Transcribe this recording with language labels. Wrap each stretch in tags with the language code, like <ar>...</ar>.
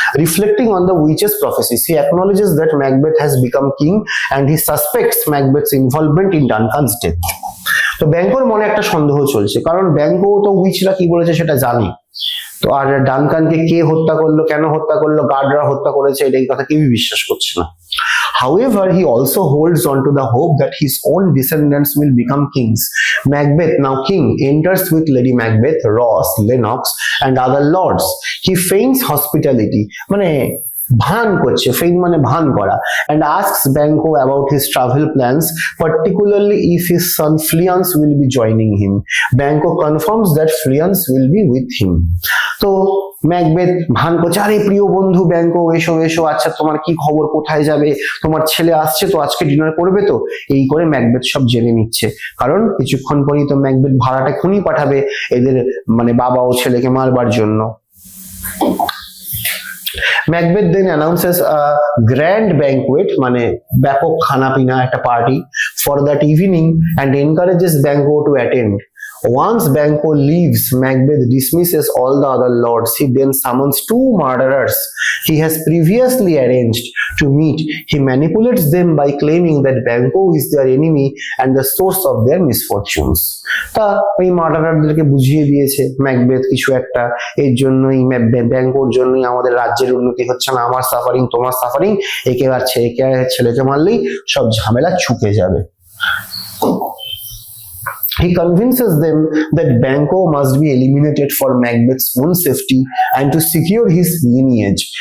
<en>Reflecting on the witches prophecies, he acknowledges that Macbeth has become king and he suspects Macbeth's involvement in Duncan's death.</en> <bn>তো ব্যাংকোর মনে একটা সন্দেহ চলছে, কারণ ব্যাংকো তো উইচরা কি বলেছে সেটা জানি, তো আর ডানকানকে কে হত্যা করলো, কেন হত্যা করলো, গার্ডরা হত্যা করেছে, এই কথা কেউই বিশ্বাস করছে না।</bn> <en>However, he also holds on to the hope that his own descendants will become kings. Macbeth, now king, enters with Lady Macbeth, Ross, Lennox, and other lords. He feigns hospitality,</en> <bn>মানে ভান করছে, ফেইন মানে ভান করা,</bn> <en>and asks Banquo about his travel plans, particularly if his son Fleance will be joining him. Banquo confirms that Fleance will be with him.</en> <bn>তো Macbeth ভান করছে, আরে প্রিয় বন্ধু ব্যাঙ্কো, এসো এসো, আচ্ছা তোমার কি খবর, কোথায় যাবে, তোমার ছেলে আসছে তো, আজকে ডিনার করবে তো, এই করে ম্যাকবেথ সব জেনে নিচ্ছে। কারণ কিছুক্ষণ পরেই তো ম্যাকবেথ ভাড়াটা খুনি পাঠাবে এদের মানে বাবা ও ছেলেকে মারবার জন্য।</bn> <en>Macbeth then announces a grand banquet,</en> <bn>মানে ব্যাপক খানা পিনা, একটা party</bn> <en>for that evening, and encourages Banquo to attend. Once Banquo leaves, Macbeth dismisses all the other lords. He then summons two murderers he has previously arranged to meet. He manipulates them by claiming that Banquo is their enemy and the source of their misfortunes.</en> <bn>তা এই মার্ডারারদেরকে বুঝিয়ে দিয়েছে Macbeth কিছু একটা, এর জন্যই ব্যাঙ্কোর জন্যই আমাদের রাজ্যের উন্নতি হচ্ছে না, আমার সাফারিং তোমার সাফারিং, একে আর ছেলেকে মারলেই সব ঝামেলা ছুটে যাবে।</bn> <en>He convinces them that Banquo must be eliminated for Macbeth's own safety and to secure his lineage.</en>